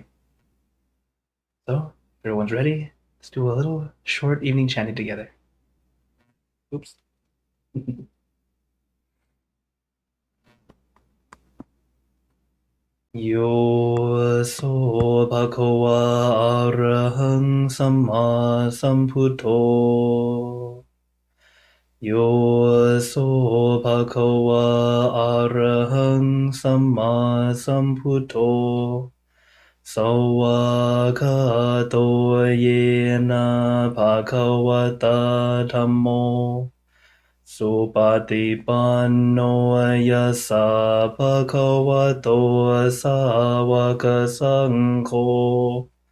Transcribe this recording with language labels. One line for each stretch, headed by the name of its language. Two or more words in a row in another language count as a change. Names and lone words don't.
English: So, if everyone's ready, let's do a little short evening chanting together.
Pali: Oops. Yo so bhagava arahang samma sambuddho. Yo so bhagava arahang samma sambuddho sawakato yena bhagavata dhammo supatipanno yasa bhagavato sāvaka saṅgho